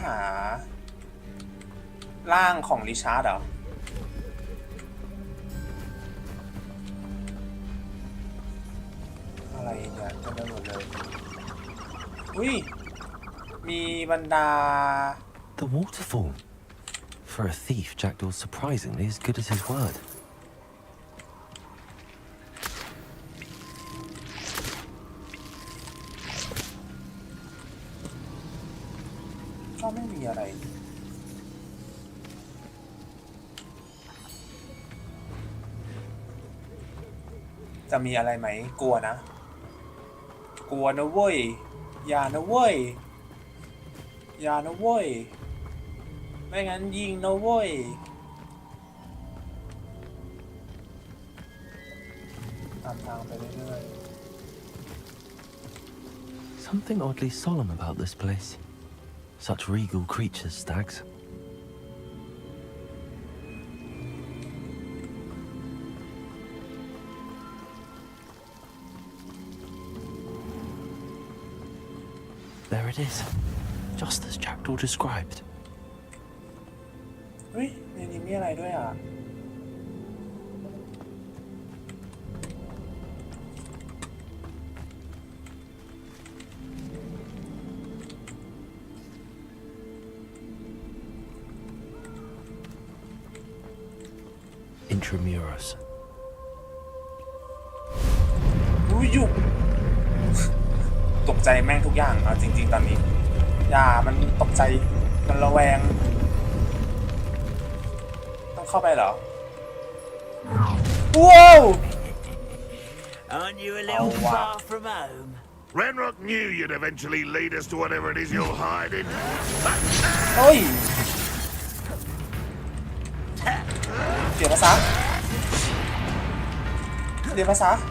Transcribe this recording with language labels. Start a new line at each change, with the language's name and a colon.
Thai: หาร่างของริชาร์ดเหรอ อะไรเนี่ยเต็มไปหมดเลย อุ้ย มีบรรดา
English: The waterfall. For a thief, Jackdaw's surprisingly as good as his word.
Thai: ก็ไม่มีอะไร จะมีอะไรไหมกลัวนะ กลัวนะเว้ย อย่านะเว้ย อย่านะเว้ย ไม่งั้นยิงนะเว้ย ตามทางไปเรื่อย
English: Something oddly solemn about this place. Such regal creatures, stags. There it is, just as Jackdaw described.
Thai: เฮ้ยในนี้มีอะไรด้วยอ่ะ
English: Intramuros.
Thai: อุ้ยอยู่ ตกใจแม่งทุกอย่างเอาจริงๆตอนนี้ อย่ามันตกใจ มันระแวง ต้องเข้าไปเหรอ ว้าว
English: Aren't you a little far from home? Renrock knew you'd eventually lead us to whatever it is you're hiding.
Thai: เฮ้ยเดี๋ยวภาษาเดี๋ยวภาษา